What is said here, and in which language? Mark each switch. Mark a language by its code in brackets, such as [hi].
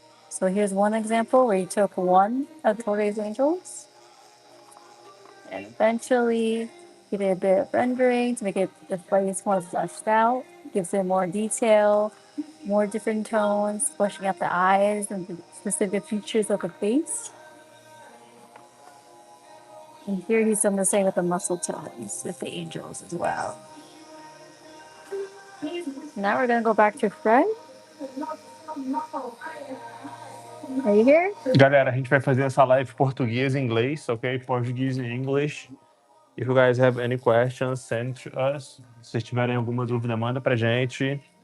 [en] So here's one example where he took one of Doré's angels, and eventually he did a bit of rendering to make it the face more fleshed out, gives it more detail, more different tones, fleshing out the eyes and the specific features of the face. And here he's done the same with the muscle tones with the angels as well. Now we're gonna go back to Fred. Are you here? [pt] Galera, a gente vai fazer essa live português e inglês, ok? Português e [en] English. If you guys have any questions, send to us. [pt] Se vocês tiverem alguma dúvida, manda pra gente.